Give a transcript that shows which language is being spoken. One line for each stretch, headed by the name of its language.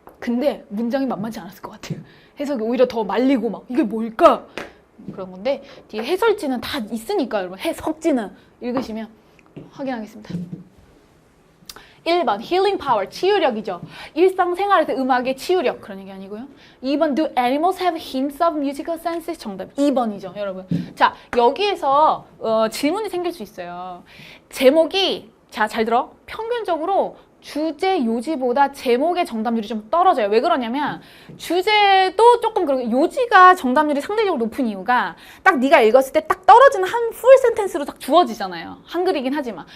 Korean: 근데 문장이 만만치 않았을 것 같아요. 해석이 오히려 더 말리고 막 이게 뭘까? 그런 건데 뒤에 해설지는 다 있으니까 여러분 해석지는 읽으시면 확인하겠습니다. 1번 healing power 치유력이죠. 일상생활에서 음악의 치유력 그런 얘기 아니고요.
English: 2번 do animals have hints of musical senses
Korean: 정답 2번이죠 여러분. 자 여기에서 질문이 생길 수 있어요. 제목이 자 잘 들어 평균적으로 주제 요지보다 제목의 정답률이 좀 떨어져요. 왜 그러냐면 주제도 조금 그렇고 요지가 정답률이 상대적으로 높은 이유가 딱 네가 읽었을 때 딱 떨어지는 한 풀 센텐스로 딱 주어지잖아요. 한글이긴 하지만.